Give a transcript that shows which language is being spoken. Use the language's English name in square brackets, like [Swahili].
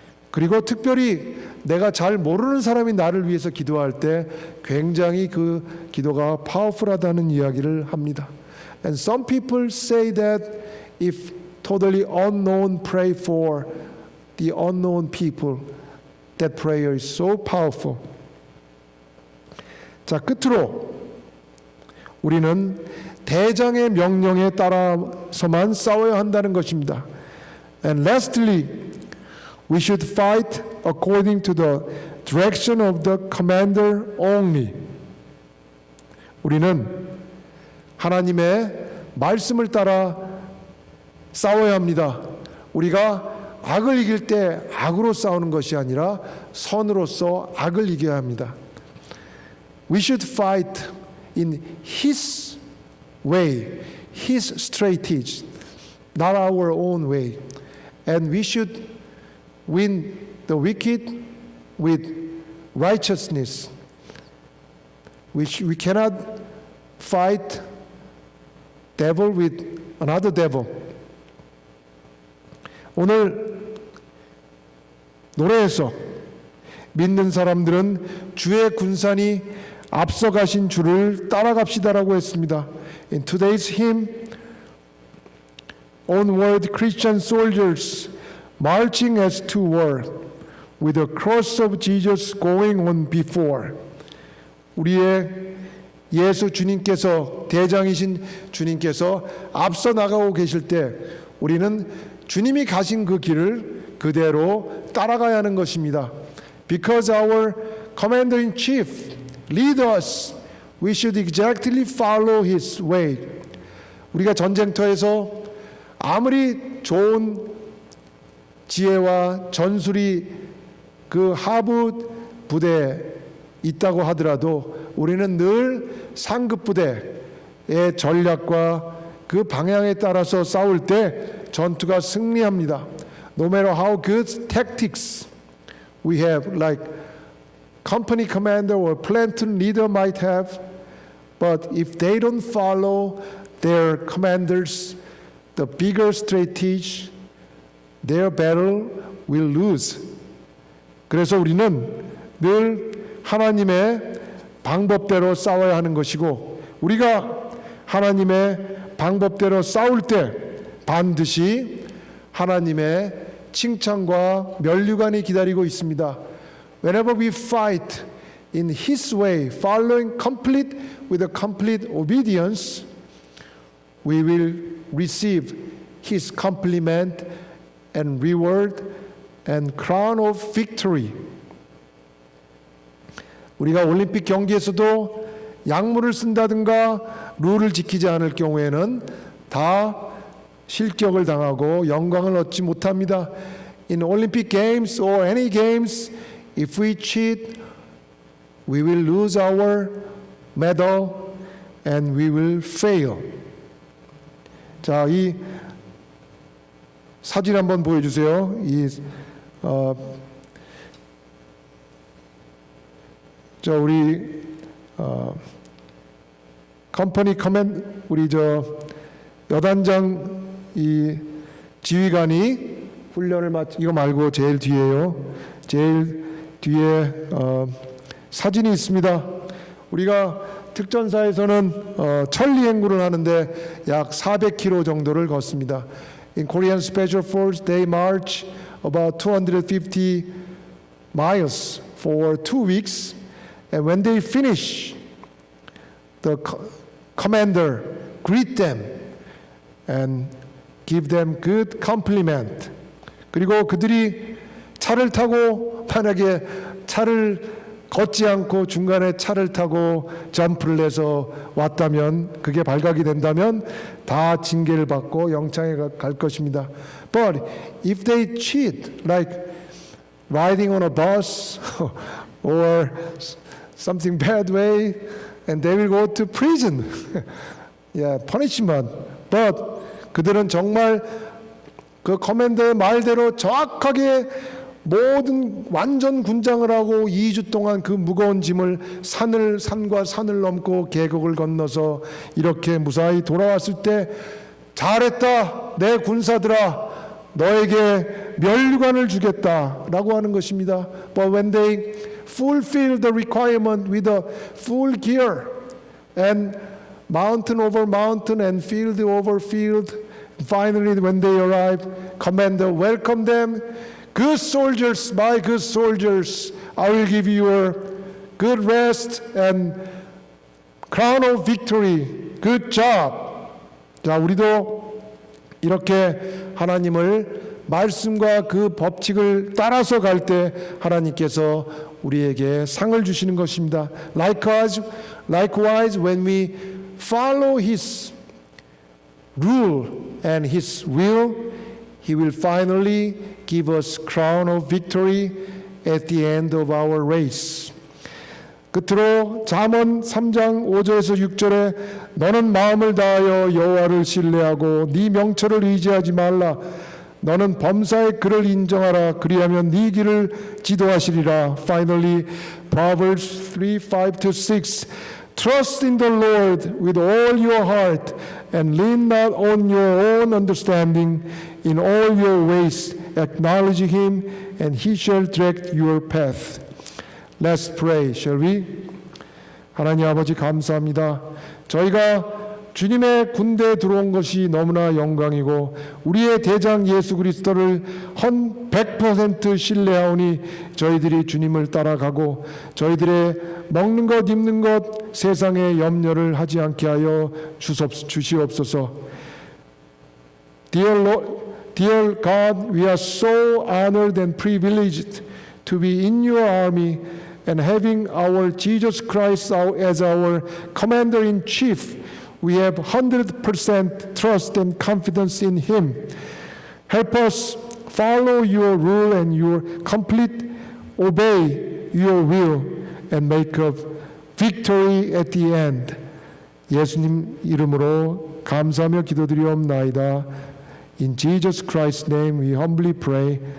[Korean] 그리고 특별히 내가 잘 모르는 사람이 나를 위해서 기도할 때 굉장히 그 기도가 파워풀하다는 이야기를 합니다. [English] And some people say that if totally unknown pray for the unknown people, that prayer is so powerful. [Korean] 자, 끝으로 우리는 대장의 명령에 따라서만 싸워야 한다는 것입니다. [English] And lastly, we should fight according to the direction of the commander only. [Korean] 우리는 하나님의 말씀을 따라 싸워야 합니다. 우리가 악을 이길 때 악으로 싸우는 것이 아니라 선으로서 악을 이겨야 합니다. [English] We should fight in His way, His strategy, not our own way. And we should win the wicked with righteousness. We cannot fight devil with another devil. [Korean] 오늘 노래에서 믿는 사람들은 주의 군산이 앞서가신 주를 따라갑시다라고 했습니다. [English] In today's hymn, onward Christian soldiers marching as to war, with the cross of Jesus going on before. [Korean] 우리의 예수 주님께서 대장이신 주님께서 앞서 나가고 계실 때 우리는 주님이 가신 그 길을 그대로 따라가야 하는 것입니다. [English] Because our commander-in-chief lead us, we should exactly follow his way. [Korean] 우리가 전쟁터에서 아무리 좋은 지혜와 전술이 그 하부 부대에 있다고 하더라도 우리는 늘 상급 부대의 전략과 그 방향에 따라서 싸울 때 전투가 승리합니다. [English] No matter how good tactics we have, like company commander or platoon leader might have, but if they don't follow their commanders, the bigger strategy, their battle will lose. [Korean] 그래서 우리는 늘 하나님의 방법대로 싸워야 하는 것이고 우리가 하나님의 방법대로 싸울 때 반드시 하나님의 칭찬과 면류관이 기다리고 있습니다. [English] Whenever we fight in His way, following complete with a complete obedience, we will receive His compliment and reward and crown of victory. [Korean] 우리가 올림픽 경기에서도 약물을 쓴다든가 룰을 지키지 않을 경우에는 다 실격을 당하고 영광을 얻지 못합니다. [English] In Olympic games or any games, if we cheat, we will lose our medal and we will fail. [Korean] 자, 이 사진 한번 보여주세요. 우리 컴퍼니 커맨 우리 여단장 이 지휘관이 훈련을 이거 말고 제일 뒤에요. 제일 뒤에 사진이 있습니다. 우리가 특전사에서는 천리 행군을 하는데 약 400km 정도를 걷습니다. [English] In Korean Special Force, they march about 250 miles for 2 weeks. And when they finish, the commander greet them and give them good compliment. [Korean] 그리고 그들이 차를 타고 만약에 차를 걷지 않고 중간에 차를 타고 점프를 해서 왔다면, 그게 발각이 된다면 다 징계를 받고 영창에 갈 것입니다. [English] But if they cheat, like riding on a bus or something bad way, and they will go to prison. Yeah, punishment. But [Korean] 그들은 정말 그 커맨더의 말대로 정확하게 모든 완전 군장을 하고 2주 동안 그 무거운 짐을 산과 산을 넘고 계곡을 건너서 이렇게 무사히 돌아왔을 때, 잘했다 내 군사들아, 너에게 면류관을 주겠다라고 하는 것입니다. [English] But when they fulfill the requirement with a full gear and mountain over mountain and field over field, finally when they arrive, commander welcomed them. Good soldiers, my good soldiers, I will give you a good rest and crown of victory. Good job. [Korean] 자, 우리도 이렇게 하나님을 말씀과 그 법칙을 따라서 갈 때 하나님께서 우리에게 상을 주시는 것입니다. [English] Likewise, when we follow His rule and His will, He will finally give us crown of victory at the end of our race. [Korean] 끝으로 잠언 3장 5절에서 6절에 너는 마음을 다하여 여호와를 신뢰하고 네 명철을 의지하지 말라. 너는 범사의 그를 인정하라. 그리하면 네 길을 지도하시리라. [English] Finally, Proverbs 3:5-6. Trust in the Lord with all your heart and lean not on your own understanding. In all your ways acknowledge Him and He shall direct your path. Let's pray, shall we? [Korean] 하나님 아버지 감사합니다. 저희가 주님의 군대에 들어온 것이 너무나 영광이고 우리의 대장 예수 그리스도를 100% 신뢰하오니 저희들이 주님을 따라가고 저희들의 먹는 것 입는 것 세상에 염려를 하지 않게 하여 주시옵소서. [English] Dear God, we are so honored and privileged to be in your army and having our Jesus Christ as our commander-in-chief. We have 100% trust and confidence in Him. Help us follow your rule and your complete obey your will and make a victory at the end. [Korean] 예수님 이름으로 감사하며 기도드리옵나이다. [English] In Jesus Christ's name we humbly pray.